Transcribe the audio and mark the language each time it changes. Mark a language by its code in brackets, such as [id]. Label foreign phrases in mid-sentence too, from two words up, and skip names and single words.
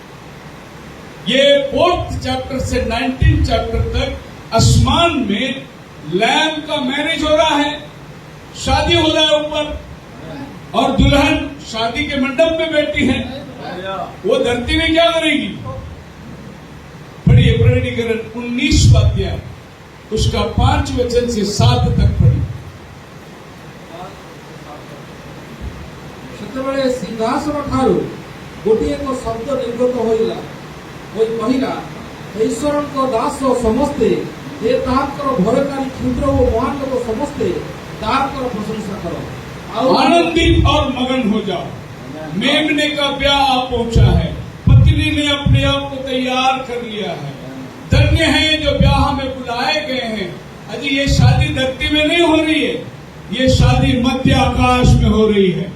[hi] ये 4th चैप्टर से 19th चैप्टर तक आसमान में लैम का मैरिज हो रहा है, शादी हो रहा है ऊपर, और दुल्हन शादी के मंडप में बैठी है। वो धरती में क्या करेगी? पढ़िए प्रेरितकरण 19 अध्याय, उसका 5 वचन से 7 तक पढ़िए। [or] ସେତେବେଳେ ସିଂହାସନ ଠାରୁ ଗୋଟିଏ ଏକ ଶବ୍ଦ ନିର୍ଗତ ହୋଇଲା, ହୋଇ କହିଲା, ଈଶ୍ୱରଙ୍କ ଦାସ ସମସ୍ତେ, ଏ ତାହାଙ୍କର ଭୟକାରୀ କ୍ଷୁଦ୍ର ଓ ମହାନ ଲୋକ ସମସ୍ତେ ତାହାଙ୍କର ପ୍ରଶଂସା କର। [hi] आनंदित और मगन हो जाओ, मेमने का ब्याह आ पहुंचा है, पत्नी ने अपने आप को तैयार कर लिया है। धन्य है जो ब्याह में बुलाए गए हैं। अजी ये शादी धरती में नहीं हो रही है, ये शादी मध्य आकाश में हो रही है।